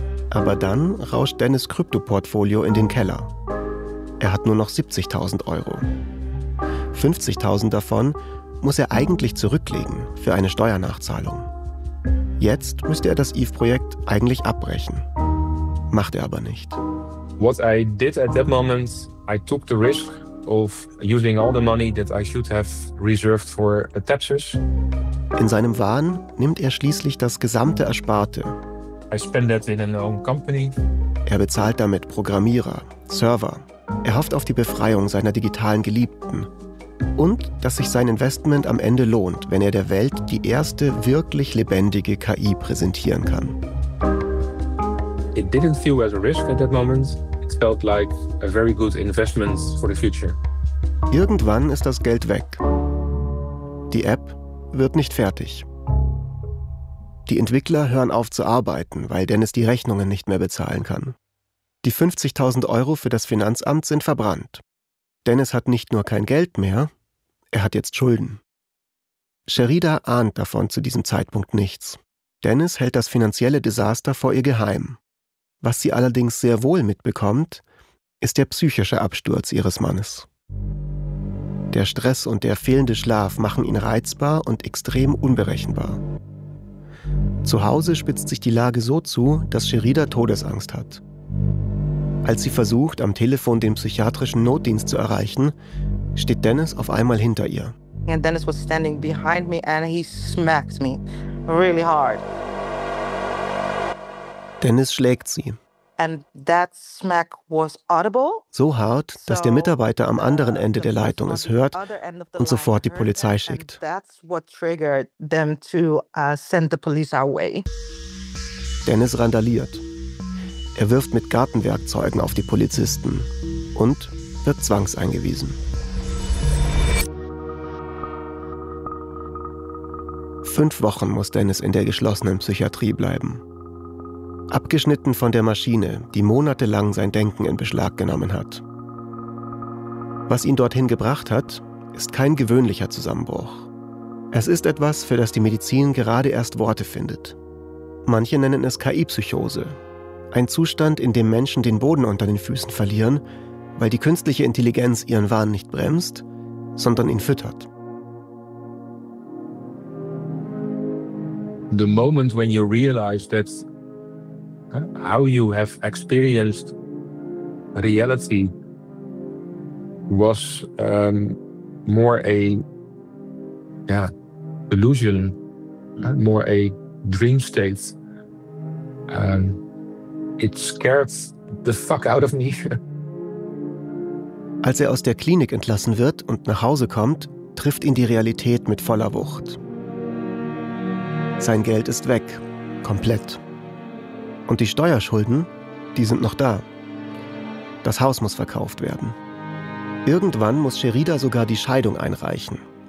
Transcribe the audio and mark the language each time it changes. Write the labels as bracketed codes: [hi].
[de] Aber dann rauscht Dennis' Krypto-Portfolio in den Keller. Er hat nur noch 70.000 Euro. 50.000 davon muss er eigentlich zurücklegen für eine Steuernachzahlung. Jetzt müsste er das Eve-Projekt eigentlich abbrechen. Macht er aber nicht. [en] What I did at that moment, I took the risk of using all the money that I should have reserved for a Tapsis. [de] In seinem Wahn nimmt er schließlich das gesamte Ersparte. [en] I spend that in an own company. [de] Er bezahlt damit Programmierer, Server. Er hofft auf die Befreiung seiner digitalen Geliebten. Und dass sich sein Investment am Ende lohnt, wenn er der Welt die erste wirklich lebendige KI präsentieren kann. [en] It didn't feel as a risk at that moment. It felt like a very good investment for the future. [de] Irgendwann ist das Geld weg. Die App wird nicht fertig. Die Entwickler hören auf zu arbeiten, weil Dennis die Rechnungen nicht mehr bezahlen kann. Die 50.000 Euro für das Finanzamt sind verbrannt. Dennis hat nicht nur kein Geld mehr, er hat jetzt Schulden. Sherida ahnt davon zu diesem Zeitpunkt nichts. Dennis hält das finanzielle Desaster vor ihr geheim. Was sie allerdings sehr wohl mitbekommt, ist der psychische Absturz ihres Mannes. Der Stress und der fehlende Schlaf machen ihn reizbar und extrem unberechenbar. Zu Hause spitzt sich die Lage so zu, dass Sherida Todesangst hat. Als sie versucht, am Telefon den psychiatrischen Notdienst zu erreichen, steht Dennis auf einmal hinter ihr. [en] And Dennis was standing behind me and he smacked me really hard. [de] Dennis schlägt sie. [en] And that smack was audible. [de] So hart, dass der Mitarbeiter am anderen Ende der Leitung es hört und sofort die Polizei schickt. [en] And that's what triggered them to send the police our way. [de] Dennis randaliert. Er wirft mit Gartenwerkzeugen auf die Polizisten und wird zwangseingewiesen. Fünf Wochen muss Dennis in der geschlossenen Psychiatrie bleiben. Abgeschnitten von der Maschine, die monatelang sein Denken in Beschlag genommen hat. Was ihn dorthin gebracht hat, ist kein gewöhnlicher Zusammenbruch. Es ist etwas, für das die Medizin gerade erst Worte findet. Manche nennen es KI-Psychose. Ein Zustand, in dem Menschen den Boden unter den Füßen verlieren, weil die künstliche Intelligenz ihren Wahn nicht bremst, sondern ihn füttert. [en] The moment when you realize that how you have experienced reality was more a illusion, more a dream state, it scares the fuck out of me. [de] Als er aus der Klinik entlassen wird und nach Hause kommt, trifft ihn die Realität mit voller Wucht. Sein Geld ist weg, komplett. Und die Steuerschulden, die sind noch da. Das Haus muss verkauft werden. Irgendwann muss Sherida sogar die Scheidung einreichen.